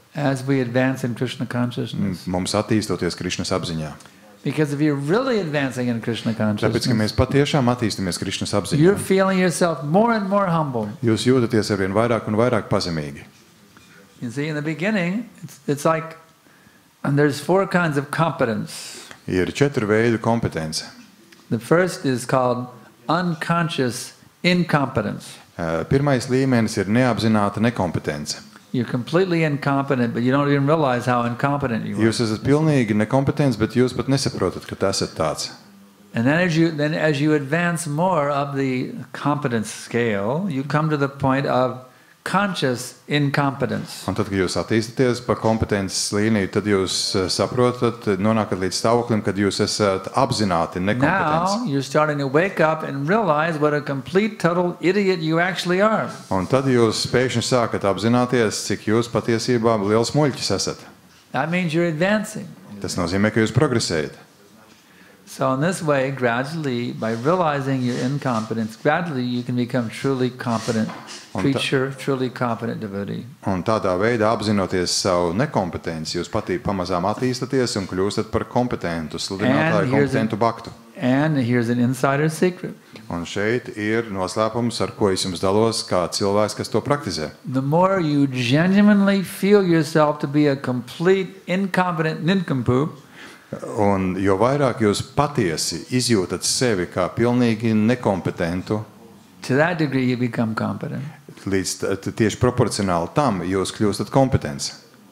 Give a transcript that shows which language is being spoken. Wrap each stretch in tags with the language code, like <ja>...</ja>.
<en>as we advance in Krishna consciousness.</en> <lv>mums attīstoties Krišnas apziņā.</lv> <en>Because if you're really advancing in Krishna</en> <lv>Tāpēc, ka</lv> <en>consciousness,</en> <lv>mēs patiešām attīstamies Krišnas apziņā,</lv> <en>you're feeling yourself more and more humble.</en> <lv>jūs jūtaties arvien vairāk un vairāk pazemīgi.</lv> <en>You see, in the beginning, it's like, and there's 4 kinds of competence.</en> <lv>Ir 4 veidu kompetence.</lv> <en>The first is called unconscious incompetence.</en> <lv>Pirmais līmenis ir neapzināta nekompetence.</lv> <en>You're completely incompetent, but you don't even realize how incompetent you are.</en> <lv>Jūs esat pilnīgi nekompetents, bet jūs pat nesaprotat, ka tas esat tāds.</lv> <en>And then as you advance more up the competence scale, you come to the point of conscious incompetence.</en> <lv>Un tad, kad jūs attīstaties pa kompetences līniju, tad jūs saprotat, nonākat līdz stāvoklim, kad jūs esat apzināti nekompetents.</lv> <en>Now you're starting to wake up and realize what a complete, total idiot you actually are.</en> <lv>Un tad jūs pēkšņi sākat apzināties, cik jūs patiesībā liels muļķis esat.</lv> <en>That means you're advancing.</en> <lv>Tas nozīmē, ka jūs progresējat.</lv> <en>So in this way, gradually, by realizing your incompetence, gradually you can become truly competent preacher, truly competent devotee.</en> <lv>Un tādā veidā, apzinoties savu nekompetenci, jūs patī pamazām attīstaties un kļūstat par kompetentu sludinātāju, kompetentu baktu.</lv> <en>And here's an insider secret.</en> <lv>Un šeit ir noslēpums, ar ko es jums dalos, kā cilvēks, kas to praktizē.</lv> <en>The more you genuinely feel yourself to be a complete, incompetent nincompoop,</en> <lv>Un jo vairāk jūs patiesi izjūtat sevi kā pilnīgi nekompetentu,</lv> <en>to that degree you become competent.</en> <lv>līdz tieši proporcionāli tam jūs kļūstat kompetents.</lv>